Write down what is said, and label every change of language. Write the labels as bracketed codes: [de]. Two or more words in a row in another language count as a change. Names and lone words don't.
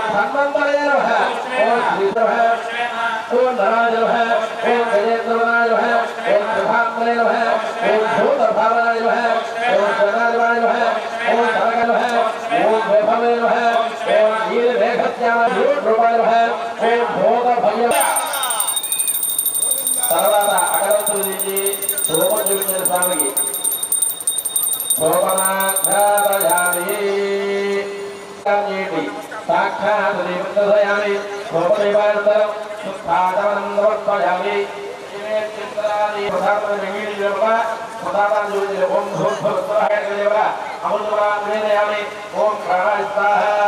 [sa] धन्वन्तरे नमः ओम श्रीधरः ओम नारायण नमः ओम गजेन्द्रनाय नमः ओम प्रभामणे नमः ओम भूतभावनाय नमः ओम जनार्दनाय नमः ओम धनगाय नमः ओम वैभवे नमः ओम नीलमेघश्यामाय रूपाय नमः ओम भूतभव्य [te] తర్వాత అగరత్తులు తీసి ధూపం చూపించిన స్వామికి [sa] ధూపమాఘ్రాపయామి సాక్షాత్ దేవతయామి ధూపదీపానంతరం శుద్ధాచమనం సమర్పయామి ఓం ప్రాణాయ స్వాహ